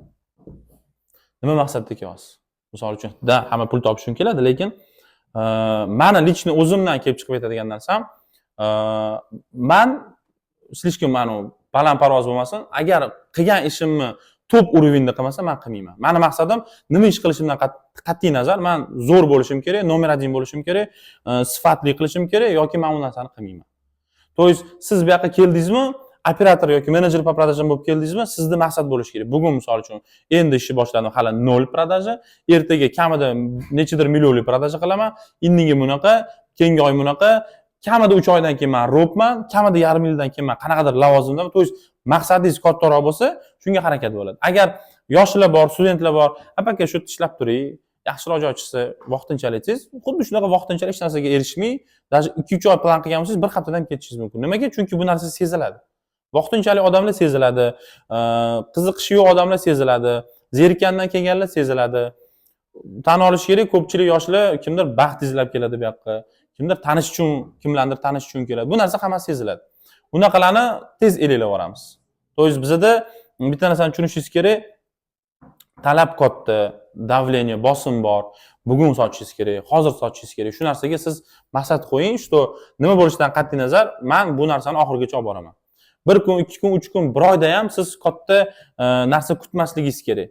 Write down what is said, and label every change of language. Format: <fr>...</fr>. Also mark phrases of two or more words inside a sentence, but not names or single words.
<uz>Nima maqsadda kelyapsiz? Misol uchun, hamma pul topishim keladi, lekin meni lichni o'zimdan kelib chiqib aytadigan narsam, men slishkim baland parvoz bo'lmasin, agar qilgan ishimni top urovenda qilmasam men qilmayman. Meni maqsadim nima ish qilishimdan qat'iy nazar, men zo'r bo'lishim kerak, nomer 1 bo'lishim kerak, sifatli qilishim kerak yoki men u narsani qilmayman.</uz> <ru>То есть</ru> <uz>siz bu yoqqa keldingizmi, operator yoki menejer</uz> <ru>по продажам</ru> <uz>bo'lib keldingizmi, sizda maqsad bo'lishi kerak. Bugun misol uchun endi ishni boshladim, hali 0 продажа, ertaga kamida nechidir millionlik продажа qilaman, indingi bunaqa, keyingi oy bunaqa, kamida 3 oydan keyin men robman, kamida yarim yildan keyin men qanaqadir lavozimdaman.</uz> <ru>То есть</ru> <uz>maqsadingiz kattaroq bo'lsa, shunga harakat bo'ladi. Agar yoshlar bor, studentlar bor, aka shu yerda ishlab turing, yaxshiroq joy chiqsa, vaqtinchalik siz xuddi shunaqa vaqtinchalik hech narsaga erishmay, даже 2-3 oy plan qilgan bo'lsangiz, bir haftadan ketishingiz mumkin. Nimaga? Chunki bu narsa seziladi. Vaqtinchalik odamlar seziladi, qiziqishi yo'q odamlar seziladi, zerikkandan kelganlar seziladi. Tan olish kerak, ko'pchilik yoshlar kimdir baxt izlab keladi bu yoqqa, kimdir tanish uchun, kimlardir tanish uchun keladi. Bu narsa hammasi seziladi. Bunaqalarni tez elinglar boramiz.</uz> <ru>То есть</ru> <uz>bizda bitta narsani tushunishingiz kerak, talab katta, davleniya, bosim bor. Bugun sotishingiz kerak, hozir sotishingiz kerak. Shu narsaga siz maqsad qo'ying, что nima bo'lishidan qat'iy nazar, men bu narsani oxirigacha olib boraman. 1 kun, 2 kun, 3 kun, 1 oyda ham siz katta narsa kutmasligingiz kerak.</uz>